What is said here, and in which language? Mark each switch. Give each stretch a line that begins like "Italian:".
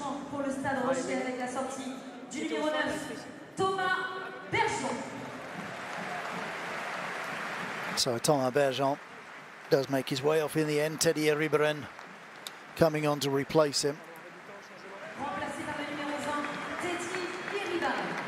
French: Pour le Stade Rochelais avec la sortie du numéro 9, Thomas Bergeon.
English: So Thomas Bergeon does make his way off in the end. Teddy Riberen coming on to replace him.
French: Remplacé par le numéro 20, Teddy Riberen.